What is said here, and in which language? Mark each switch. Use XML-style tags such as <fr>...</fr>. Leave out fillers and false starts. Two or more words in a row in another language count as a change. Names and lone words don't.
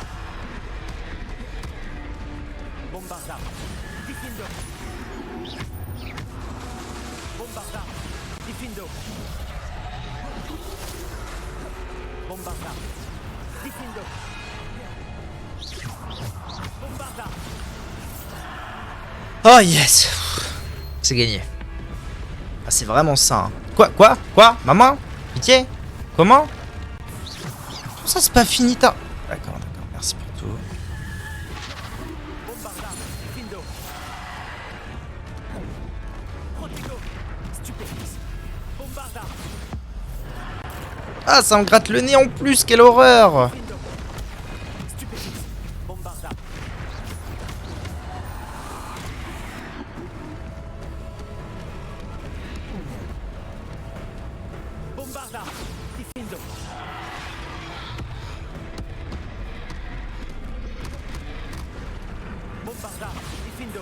<fr>Bombarda. Diffindo. Bombarda. Diffindo. Bombarda. Diffindo. Bombarda.</fr> <en>Oh yes.</en> <fr>C'est gagné. Ah, c'est vraiment ça. Hein. Quoi? Maman? Pitié? Comment? Ça c'est pas fini ta... D'accord, merci pour tout. Bombarda. Diffindo. Protego. Stupéfix. Bombarda. Ah, ça me gratte le nez en plus, quelle horreur! Stupéfix. Bombarda. Bombarda. Diffindo. Bombarda. Diffindo.</fr>